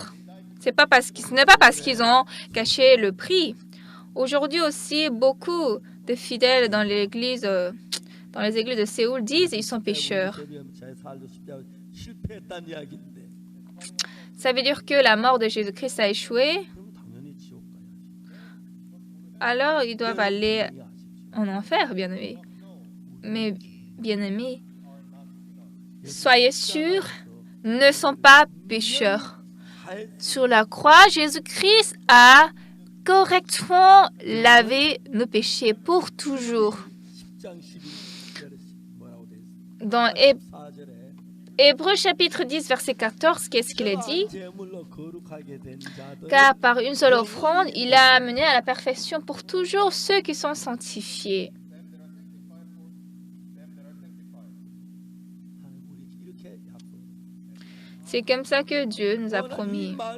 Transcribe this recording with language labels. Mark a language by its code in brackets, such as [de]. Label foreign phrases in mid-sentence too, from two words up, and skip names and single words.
[fr] Ce n'est pas parce qu'ils ont caché le prix. Aujourd'hui aussi, beaucoup de fidèles dans les églises de Séoul disent qu'ils sont pécheurs. Ça veut dire que la mort de Jésus-Christ a échoué. [ko] 그럼 당연히 지옥 가야지. [fr] Alors, ils doivent aller [ko] 분명히 아십시오. [fr] en enfer, bien-aimés. Mais, bien-aimés, soyez sûrs, ne sont pas pécheurs. Sur la croix, Jésus-Christ a correctement lavé nos péchés pour toujours. [ko] 10장 12절에 뭐라고 돼 있어요? [fr] Dans [ko] 4절에 [fr] Hébreux chapitre 10, verset 14, qu'est-ce qu'il est dit? Car par une seule offrande, il a amené à la perfection pour toujours ceux qui sont sanctifiés. C'est comme ça que Dieu nous a promis.